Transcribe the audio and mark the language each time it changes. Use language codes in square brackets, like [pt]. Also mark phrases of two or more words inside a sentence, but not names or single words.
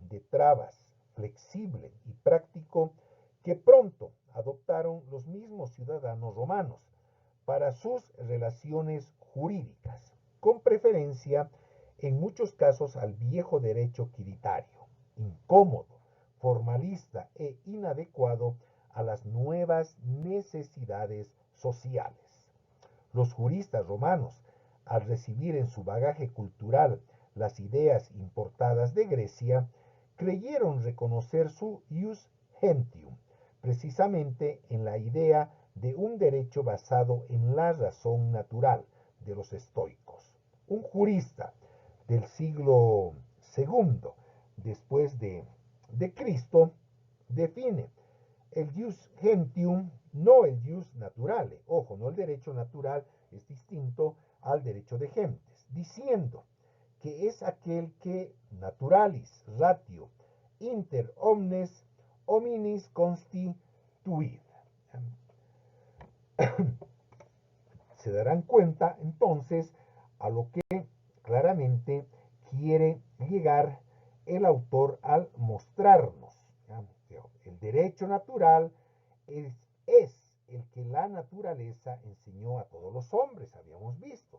[es] de trabas, flexible y práctico, que pronto adoptaron los mismos ciudadanos romanos para sus relaciones jurídicas, con preferencia en muchos casos al viejo derecho quiritario, incómodo, formalista e inadecuado a las nuevas necesidades sociales. Los juristas romanos, al recibir en su bagaje cultural las ideas importadas de Grecia, creyeron reconocer su [la] jus gentium, [es] precisamente en la idea de un derecho basado en la razón natural de los estoicos. Un jurista del siglo II después de Cristo define el [la] jus gentium, [es] no el [la] jus naturale, [es] ojo, no el derecho natural es distinto al derecho de gentes, diciendo que es aquel que [la] naturalis ratio inter omnes hominis constituid. [es] Se darán cuenta entonces a lo que claramente quiere llegar el autor al mostrarnos. El derecho natural es el que la naturaleza enseñó a todos los hombres, habíamos visto.